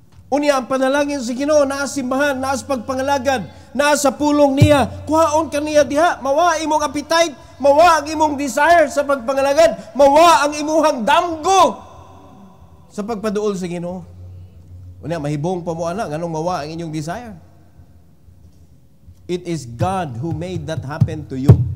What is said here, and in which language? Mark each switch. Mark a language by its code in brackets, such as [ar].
[ceb] Unya ang panalangin sa Ginoo naa simbahan, naa sa pagpangalagad, naa sa pulong niya. Kuhaon kaniya diha, mawa imong appetite, mawa ang imong desire sa pagpangalagad, mawa ang imuhang damgo sa pagpaduol sa Ginoo. Unya mahibong pa mo ana nganong mawa ang inyong desire. [en] It is God who made that happen to you.